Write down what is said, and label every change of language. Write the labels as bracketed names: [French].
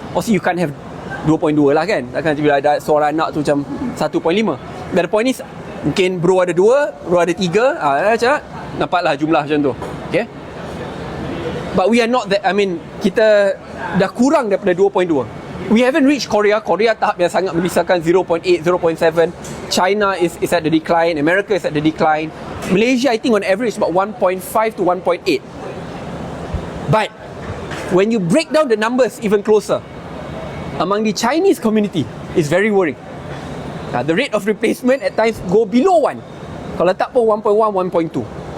[English] Obviously you can't have 2.2 [Malay] lah kan. Takkan bila ada seorang anak tu macam 1.5. [English] But the point is, [Malay] mungkin bro ada 2, bro ada 3, macam nampaklah jumlah macam tu. Okay. [English] But we are not that, I mean, [Malay] kita dah kurang daripada 2.2. [English] We haven't reached Korea. [Malay] Korea tahap yang sangat memisahkan 0.8, 0.7. [English] China is at the decline. America is at the decline. Malaysia, I think on average about 1.5 to 1.8. But when you break down the numbers even closer, among the Chinese community, it's very worrying. The rate of replacement at times go below 1. [Malay] Kalau tak pun 1.1, 1.2.